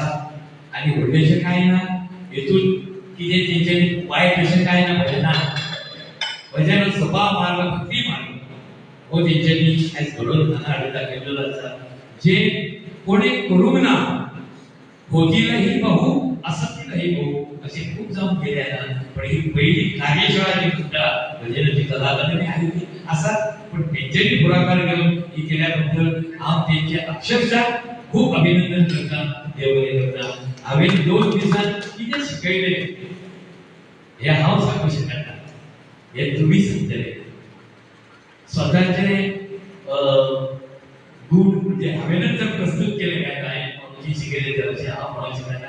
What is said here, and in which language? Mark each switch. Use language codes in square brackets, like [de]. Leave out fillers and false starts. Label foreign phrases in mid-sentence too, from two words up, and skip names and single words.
[kok] आनी व्हडलेशें कांय ना हेतून कितें तेंच्यांनी वायट अशें कांय ना भजनान. भजन सभा मारला भक्ती मारली हो तेंच्यांनी आयज घडोवन हांगा हाडून दाखयलेलो आसा. [mr] जे कोणी करूंक ना होतीलही बहु असतीलही बहु असे खूप जाऊन गेले आहे. पण ही पहिली कार्यशाळा जी सुद्धा भजनाची कलाकारांनी आली असतात पण त्यांच्यानी पुढाकार घेऊन ही केल्याबद्दल [kok] हांव तेंचे अक्षरशः खूप अभिनंदन करता. देवबरे करता. हांवें 2 दिवसांत कितें शिकयलें हे हांव सांगूंक शकना. हे तुमी सांगतले. स्वतःचे गुण म्हणजे हांवेनच जर प्रस्तुत केले काय जी शिकयले तर अशें हांव म्हणूंक शकना.